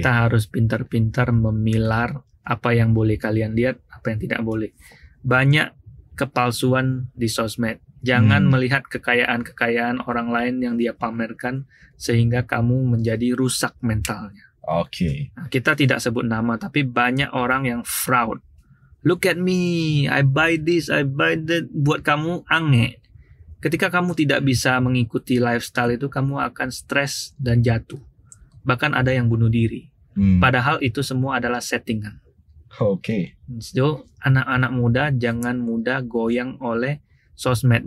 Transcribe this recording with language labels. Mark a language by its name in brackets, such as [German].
[Indonesian] Kita harus pintar-pintar memilah apa yang boleh kalian lihat, apa yang tidak boleh. Banyak kepalsuan di sosmed. Jangan melihat kekayaan-kekayaan orang lain yang dia pamerkan sehingga kamu menjadi rusak mentalnya. Oke. Nah, kita tidak sebut nama, tapi banyak orang yang fraud. [English] Look at me, I buy this, I buy that. [Indonesian] Buat kamu aneh. Ketika kamu tidak bisa mengikuti lifestyle itu, kamu akan stres dan jatuh. Bahkan ada yang bunuh diri. Padahal itu semua adalah settingan. Oke. [English] So, [Indonesian] anak-anak muda jangan mudah goyang oleh sosmed.